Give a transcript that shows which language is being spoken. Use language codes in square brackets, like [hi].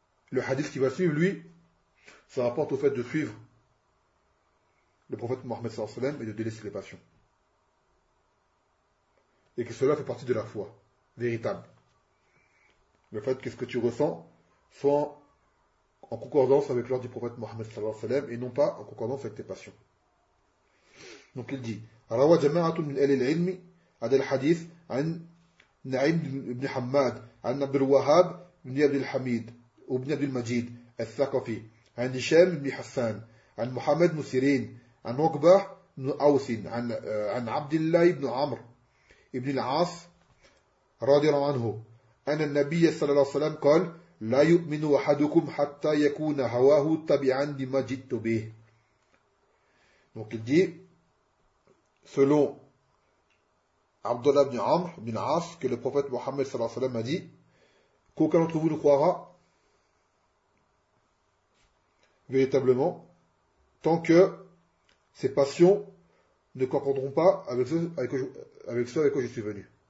[fr] Le hadith qui va suivre, lui, ça rapporte au fait de suivre le prophète Mohammed sallallahu alayhi wa sallam et de délaisser les passions. Et que cela fait partie de la foi véritable. Le fait que ce que tu ressens soit en concordance avec l'ordre du prophète Mohammed sallallahu alayhi wa sallam et non pas en concordance avec tes passions. Donc il dit [ar] Rawa jama'atun min ahli al-ilm ad al-hadith an Na'im ibn Hammad an Abd al-Wahhab ibn Abd al-Hamid وابن عبد المجيد الثقفي عن هشام بن حسان عن محمد بن سيرين عن عقبة بن أوس عن عبد الله بن عمرو بن العاص رضي الله عنه أن النبي صلى الله عليه وسلم قال لا يؤمن أحدكم حتى يكون هواه تبعا لما جئت به. [fr] Donc il dit selon Abdullah ibn Amr ibn As que le prophète Mohammed sallallahu alayhi wa sallam a dit qu'aucun d'entre vous ne croira véritablement tant que ses passions ne concorderont pas avec ce avec quoi je suis venu.